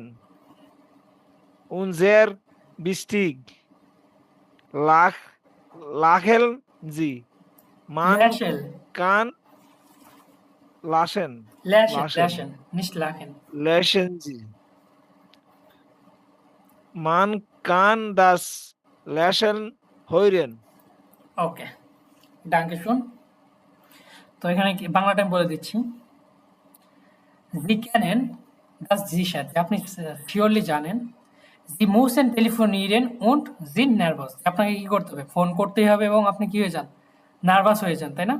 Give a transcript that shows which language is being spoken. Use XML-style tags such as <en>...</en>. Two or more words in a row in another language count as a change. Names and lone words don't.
<de>Und sehr wichtig, lachen Sie. Man ল্যাশেল, kann lachen. ল্যাশেন, nicht lachen. Lachen Sie. Man kann das Lächeln hören.</de> <bn>ওকে,</bn> <de>danke schön.</de> <bn>তো এখানে বাংলাটা আমি বলে দিচ্ছি।</bn> <de>Sie kennen das sicher,</de> <bn>আপনি শিওরলি জানেন।</bn> <de>Sie müssen telefonieren und sind nervös,</de> <bn>আপনাকে কি করতে হবে? ফোন করতেই হবে এবং আপনি কি হয়ে যান? নার্ভাস হয়ে যান, তাই না?</bn>